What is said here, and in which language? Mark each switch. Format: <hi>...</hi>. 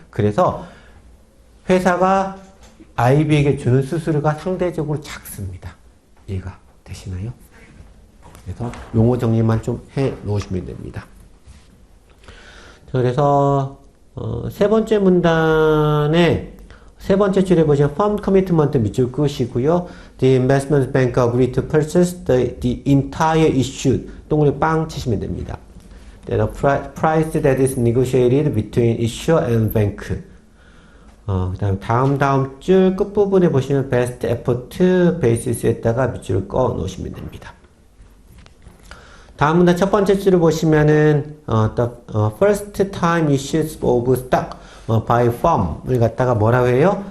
<ko>그래서 회사가 IB에게 주는 수수료가 상대적으로 작습니다. 이해가 되시나요? 그래서 용어 정리만 좀 해 놓으시면 됩니다. 그래서 세 번째 문단의 세 번째 줄에 보시면 firm commitment 밑줄 끄시고요.</ko> <en>The investment bank agreed to purchase the entire issue.</en> <ko>동그라미 빵 치시면 됩니다.</ko> <en>Then a price that is negotiated between issuer and bank.</en> <ko>그 다음 줄 끝부분에 보시면 best effort basis에다가 밑줄을 꺼 놓으시면 됩니다. 다음 문단 첫 번째 줄을 보시면은</ko> <en>the first time issues of stock by firm</en> <ko>을 갖다가 뭐라고 해요?</ko>